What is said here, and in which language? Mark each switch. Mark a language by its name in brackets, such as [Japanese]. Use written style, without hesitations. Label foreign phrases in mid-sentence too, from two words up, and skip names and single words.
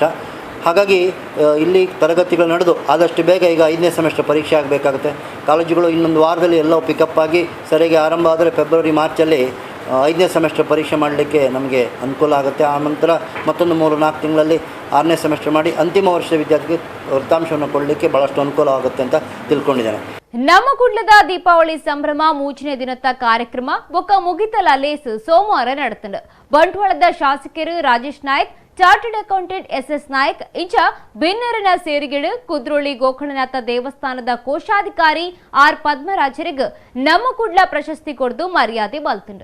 [Kannada] ಹಾಗಾಗಿ ಇಲ್ಲಿ ತರಗತಿಗಳು ನಡೆದು ಆದಷ್ಟು ಬೇಗ ಈಗ 5ನೇ ಸೆಮಿಸ್ಟರ್ ಪರೀಕ್ಷೆ ಆಗಬೇಕಾಗುತ್ತೆ. ಕಾಲೇಜುಗಳು ಇನ್ನೊಂದು ವಾರದಲ್ಲಿ ಎಲ್ಲವೂ ಪಿಕಪ್ ಆಗಿ ಸರಿಯಾಗಿ ಆರಂಭ ಆದರೆ ಫೆಬ್ರವರಿ ಮಾರ್ಚಲ್ಲಿ 5ನೇ ಸೆಮಿಸ್ಟರ್ ಪರೀಕ್ಷೆ ಮಾಡಲಿಕ್ಕೆ ನಮಗೆ ಅನುಕೂಲ ಆಗುತ್ತೆ. ಆ ನಂತರ ಮತ್ತೊಂದು 3-4 ತಿಂಗಳಲ್ಲಿ 6ನೇ ಸೆಮಿಸ್ಟರ್ ಮಾಡಿ ಅಂತಿಮ ವರ್ಷದ ವಿದ್ಯಾರ್ಥಿಗೆ ಫಲಿತಾಂಶವನ್ನು ಕೊಡಲಿಕ್ಕೆ ಭಾಳಷ್ಟು ಅನುಕೂಲ ಆಗುತ್ತೆ ಅಂತ ತಿಳ್ಕೊಂಡಿದ್ದೇನೆ. [Tulu] ನಮ್ಮ ಕುಡ್ಲದ ದೀಪಾವಳಿ ಸಂಭ್ರಮ ಮೂಚನೆ ದಿನದ ಕಾರ್ಯಕ್ರಮ ಬೊಕ್ಕ ಮುಗಿತಲ ಲೇಸು ಸೋಮವಾರ ನಡೆತಂಡು. ಬಂಟ್ವಾಳದ ಶಾಸಕರು ರಾಜೇಶ್ ನಾಯ್ಕ್, [English] Chartered Accountant [Tulu] SS ನಾಯ್ಕ್ ಇಂಚ ಬಿನ್ನರನ ಸೇರಿಗೆಡು ಕುದ್ರೋಳಿ ಗೋಕರ್ಣನಾಥ ದೇವಸ್ಥಾನದ ಕೋಶಾಧಿಕಾರಿ R ಪದ್ಮರಾಜರಿಗೆ ನಮ್ಮ ಕುಡ್ಲ ಪ್ರಶಸ್ತಿ ಕೊಡ್ದು ಮರ್ಯಾದೆ ಬಲ್ತುಂಡು.